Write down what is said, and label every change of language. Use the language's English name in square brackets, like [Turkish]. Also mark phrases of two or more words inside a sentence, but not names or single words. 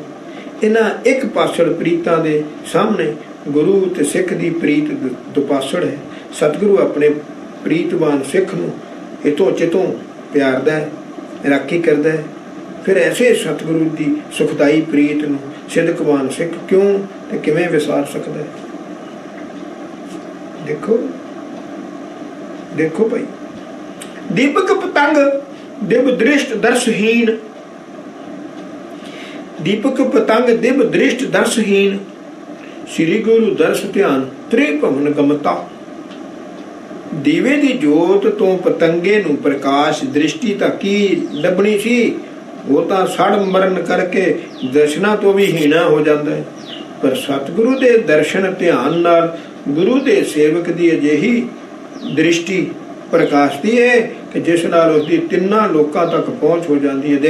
[Punjabi] ਇਨ੍ਹਾਂ ਇਕ ਪਾਸੜ ਪ੍ਰੀਤਾਂ ਦੇ ਸਾਹਮਣੇ ਗੁਰੂ ਤੇ ਸਿੱਖ ਦੀ ਪ੍ਰੀਤ ਦੁਪਾਸੜ ਹੈ। ਸਤਿਗੁਰੂ ਆਪਣੇ ਪ੍ਰੀਤਵਾਨ ਸਿੱਖ ਨੂੰ ਇਤੋਂ ਚਿਤੋਂ ਪਿਆਰਦਾ ਹੈ, ਰਾਖੀ ਕਰਦਾ ਹੈ। ਫਿਰ ਐਸੇ ਸਤਿਗੁਰੂ ਦੀ ਸੁਖਦਾਈ ਪ੍ਰੀਤ ਨੂੰ ਸਿਦਕਵਾਨ ਸਿੱਖ ਕਿਉਂ ਤੇ ਕਿਵੇਂ ਵਿਸਾਰ ਸਕਦਾ ਹੈ। ਦੇਖੋ ਦੇਖੋ ਭਾਈ, ਦੀਪਕ ਪਤੰਗ ਦਿਵ ਦ੍ਰਿਸ਼ਟਿ ਦਰਸ਼ਹੀਨ, ਦੀਪਕ ਪਤੰਗ ਦਿਵ ਦ੍ਰਿਸ਼ਟਿ ਦਰਸ਼ਹੀਨ, ਸ੍ਰੀ ਗੁਰ ਦਰਸ਼ ਧਿਆਨ ਤ੍ਰਿਭਵਨ ਗੰਮਤਾ। ਦੀਵੇ ਦੀ ਜੋਤ ਤੋਂ ਪਤੰਗੇ ਨੂੰ ਪ੍ਰਕਾਸ਼ ਦ੍ਰਿਸ਼ਟੀ ਤਾਂ ਕੀ ਲੱਭਣੀ ਸੀ, ਉਹ ਤਾਂ ਸੜ ਮਰਨ ਕਰਕੇ ਦਰਸ਼ਨਾਂ ਤੋਂ ਵੀ ਹੀਣਾ ਹੋ ਜਾਂਦਾ ਹੈ। ਪਰ ਸਤਿਗੁਰੂ ਦੇ ਦਰਸ਼ਨ ਧਿਆਨ ਨਾਲ ਗੁਰੂ ਦੇ ਸੇਵਕ ਦੀ ਅਜਿਹੀ ਦ੍ਰਿਸ਼ਟੀ ਪ੍ਰਕਾਸ਼ਦੀ ਹੈ ਕਿ ਜਿਸ ਨਾਲ ਉਸਦੀ ਤਿੰਨਾਂ ਲੋਕਾਂ ਤੱਕ ਪਹੁੰਚ ਹੋ ਜਾਂਦੀ ਹੈ।